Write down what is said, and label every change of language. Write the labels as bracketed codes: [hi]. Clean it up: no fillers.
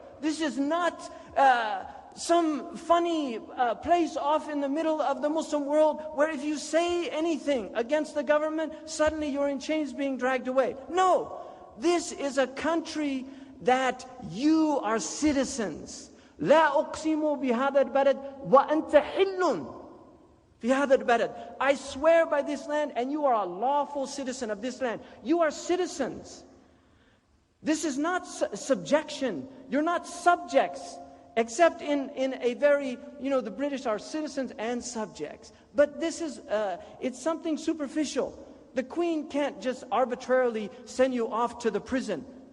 [en] This is not some funny place off in the middle of the Muslim world where if you say anything against the government, suddenly you're in chains being dragged away. No, this is a country that you are citizens. [ar] لا أقسم بهذا البلد وأنت حل في هذا البلد. [en] I swear by this land, and you are a lawful citizen of this land. You are citizens. This is not subjection. You're not subjects, except in a very, the British are citizens and subjects. But this is, it's something superficial. The Queen can't just arbitrarily send you off to the prison.